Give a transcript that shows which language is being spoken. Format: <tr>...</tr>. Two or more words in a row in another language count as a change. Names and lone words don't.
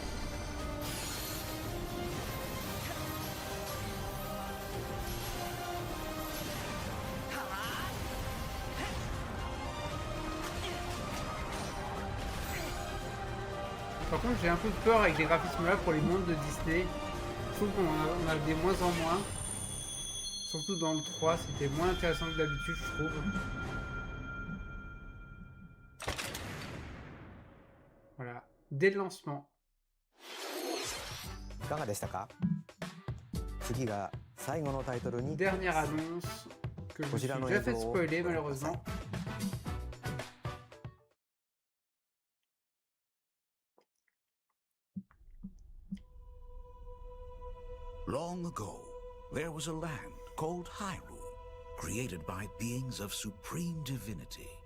<fr>Par contre, j'ai un peu peur avec les graphismes là pour les mondes de Disney. Je trouve qu'on a des moins en moins. Surtout dans le 3, c'était moins intéressant que d'habitude, je trouve. Voilà, dès le lancement.</fr> <ja>いかがでしたか？次が最後のタイトルに</ja> <fr>Dernière annonce que je me suis déjà fait spoiler malheureusement.</fr> <en>Long ago, there was a land called Hyrule, created by beings of supreme divinity.</en>